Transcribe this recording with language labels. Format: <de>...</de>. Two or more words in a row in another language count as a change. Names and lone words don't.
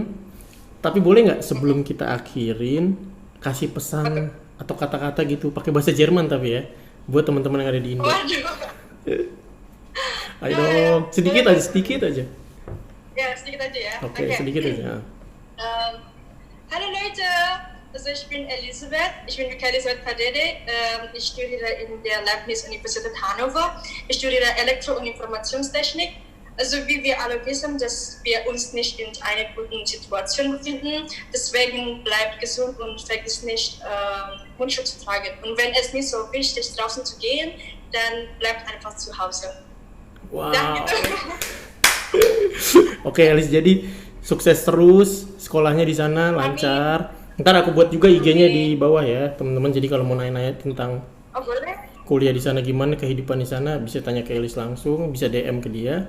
<id>Tapi boleh nggak sebelum kita akhirin kasih pesan atau kata-kata gitu pakai bahasa Jerman tapi ya buat teman-teman yang ada di Indo. Waduh. Ayo dong, sedikit aja. Ja, sedikit aja ya. Oke, sedikit aja.</id> <de>Hallo Leute, also ich bin Elisabeth, ich bin Elisabeth Padede, ich studiere in der Leibniz-Universität Hannover, ich studiere Elektro- und Informationstechnik. Also wie wir alle wissen, dass wir uns nicht in einer guten Situation befinden, deswegen bleibt gesund und vergiss nicht, Mundschutz zu tragen. Und wenn es nicht so wichtig ist, draußen zu gehen, dann bleibt einfach zu Hause. Wow.</de> <id>Dan gitu. Oke Elis, jadi sukses terus sekolahnya di sana lancar. Ntar aku buat juga IG-nya di bawah ya teman-teman. Jadi kalau mau nanya-nanya tentang kuliah di sana gimana, kehidupan di sana bisa tanya ke Elis langsung, bisa DM ke dia.</id>